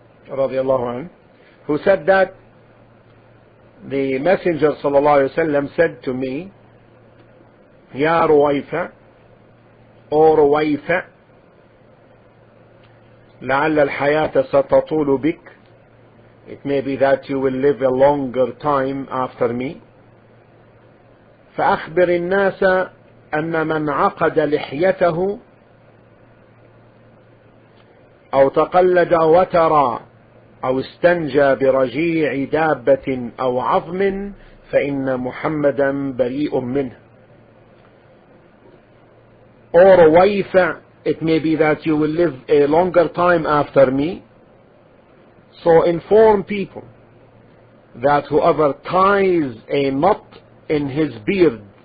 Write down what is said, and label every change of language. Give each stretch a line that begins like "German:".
English: radiallahu anhu, who said that the Messenger sallallahu alaihi wasallam said to me, Ya Ruwayfa, O Ruwayfa,
Arabic: لعل الحياة ستطول بك,
English: it may be that you will live a longer time after me.
Arabic: فأخبر الناس أن من عقد لحيته أو تقلد وترى أو استنجى برجيع دابة أو عظم فإن محمدا بريء منه.
English: Or Ruwayfa, it may be that you will live a longer time after me, so inform people that whoever ties a knot in his beard,